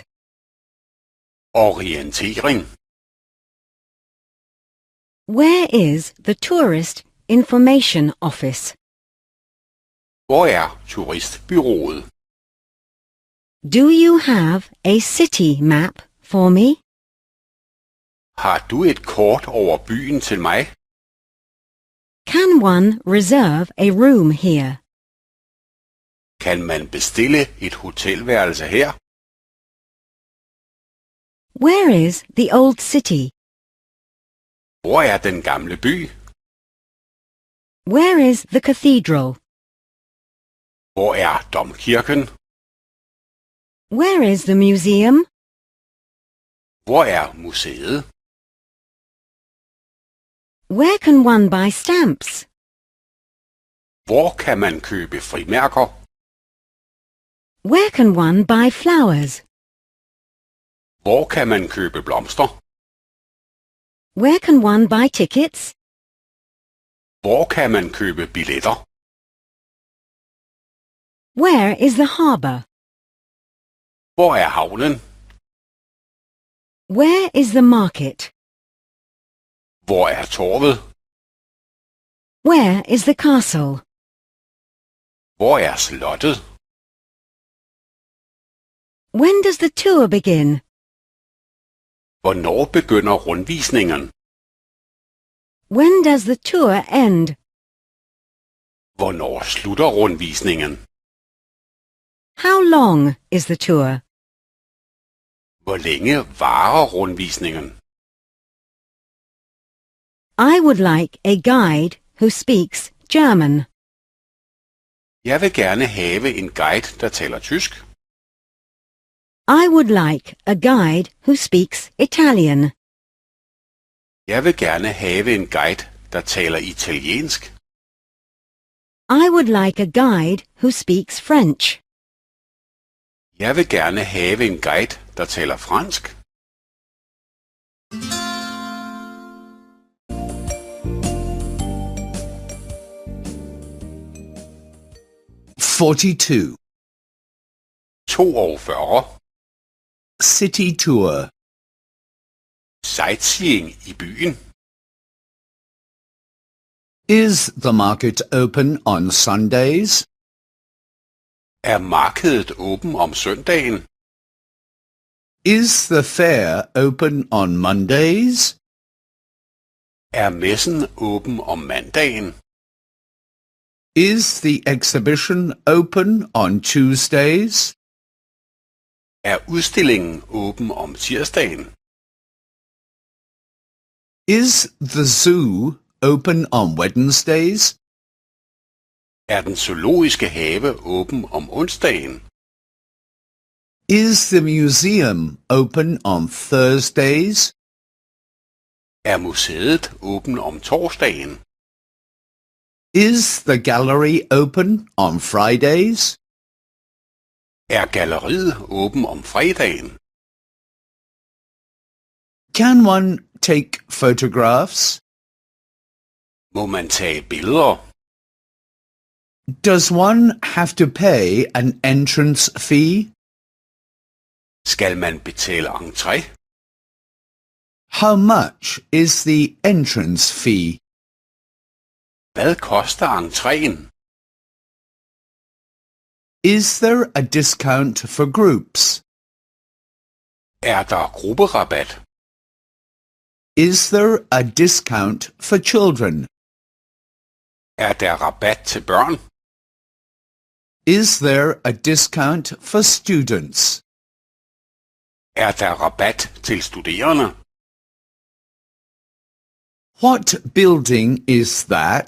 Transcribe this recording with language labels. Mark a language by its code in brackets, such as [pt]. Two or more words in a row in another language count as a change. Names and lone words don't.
[da] Orientering. [en] Where is the Tourist Information Office? [da] Hvor er turistbyrået? [en] Do you have a city map for me? [da] Har du et kort over byen til mig? [en] Can one reserve a room here? [da] Kan man bestille et hotelværelse her? [en] Where is the old city? [da] Hvor er den gamle by? [en] Where is the cathedral? [da] Hvor er domkirken? [en] Where is the museum? [da] Hvor er museet? [en] Where can one buy stamps? [da] Hvor kan man købe frimærker? [en] Where can one buy flowers? [da] Hvor kan man købe blomster? [en] Where can one buy tickets? [da] Hvor kan man købe billetter? [en] Where is the harbour? [da] Hvor er havnen? [en] Where is the market? [da] Hvor er torvet? [en] Where is the castle? [da] Hvor er slottet? [en] When does the tour begin? [da] Hvornår begynder rundvisningen? [en] When does the tour end? [da] Hvornår slutter rundvisningen? [en] How long is the tour? [da] Hvor længe varer rundvisningen? [en] I would like a guide who speaks German. [da] Jeg vil gerne have en guide, der taler tysk. [en] I would like a guide who speaks Italian. [da] Jeg vil gerne have en guide, der taler italiensk. [en] I would like a guide who speaks French. [da] Jeg vil gerne have en guide, der taler fransk. [en] Forty-two. [da] 42. [en] City tour. [da] Sightseeing i byen. [en] Is the market open on Sundays? [da] Er markedet åben om søndagen? [en] Is the fair open on Mondays? [da] Er messen åben om mandagen? [en] Is the exhibition open on Tuesdays? [da] Er udstillingen åben om tirsdagen? [en] Is the zoo open on Wednesdays? [da] Er den zoologiske have åben om onsdagen? [en] Is the museum open on Thursdays? [da] Er museet åben om torsdagen? [en] Is the gallery open on Fridays? [da] Er galleriet åben om fredagen? [en] Can one take photographs? [da] Må man tage billeder? [en] Does one have to pay an entrance fee? [da] Skal man betale entré? [en] How much is the entrance fee? [da] Hvad koster entréen? [en] Is there a discount for groups? [da] Er der grupperabat? [en] Is there a discount for children? [da] Er der rabat til børn? [en] Is there a discount for students? [da] Er der rabat til studerende? [en] What building is that?